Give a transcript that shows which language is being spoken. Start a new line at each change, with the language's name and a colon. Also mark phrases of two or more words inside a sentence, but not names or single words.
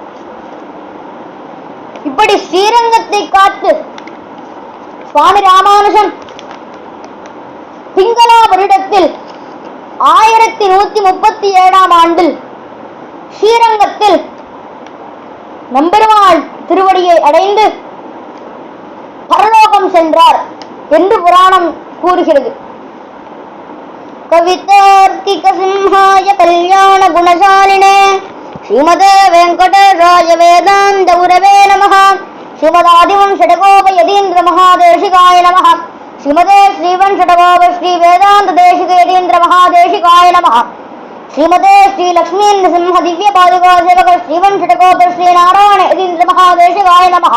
Tamil: இப்படி ஸ்ரீரங்கத்தை காத்து சுவாமி ராமானுஜன் பிங்களா வருடத்தில் 1137ஆம் ஆண்டில் ஸ்ரீரங்கத்தில் நம்பெருமாள் திருவடியை அடைந்து பரலோகம் சென்றார் என்று புராணம் கூறுகிறது.
Sanskrit: कवितार्किक सिंहाय कल्याण गुणशालिने श्रीमते वेङ्कटेशाय वेदान्त गुरवे नमः. श्रीमदादिवण् शठकोप यतीन्द्र महादेशिकाय नमः. श्रीमते श्रीवण् शठकोप श्री वेदान्त देशिक यतीन्द्र महादेशिकाय नमः. श्रीमते श्री लक्ष्मी नृसिंह दिव्य पादुका सेवक श्रीवण् शठकोप श्री नारायण यतीन्द्र महादेशिकाय नमः.